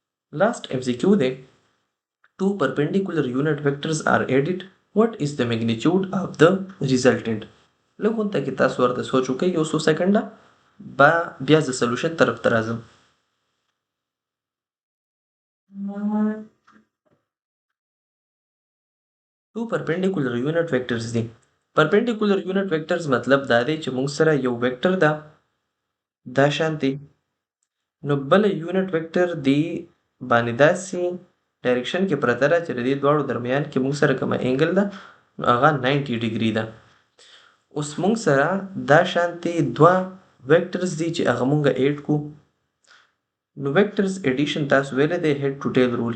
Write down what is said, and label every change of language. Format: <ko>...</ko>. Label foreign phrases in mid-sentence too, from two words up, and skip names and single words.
<en>Last MCQ day, two perpendicular unit vectors are added. What is the magnitude of the resultant?</en> <ps>لو كنت کې تاسو ورته سوچ وکړئ یو څو سکنډه بیا د سولوشن طرف ته راځم.</ps> <en>two perpendicular unit vectors</en> <ps>دي.</ps> <en>perpendicular unit vectors</en> <ps>مطلب دا دی چې موږ سره یو ویکټر ده دا شانتي نو بل</ps> <en>unit vector</en> <ps>دی باندې داسې ډایرکشن کې پرته ده چې د دې دواړو درمیان کې موږ سره کومه انګل ده نو هغه 90 ډیګري ده. اوس موږ سره دا شانتي دوه ویکټرز دي چې هغه موږ ایډ کو نو</ps> <en>vectors addition</en> <ps>تاسو ویلې دی</ps> <en>head to tail rule.</en>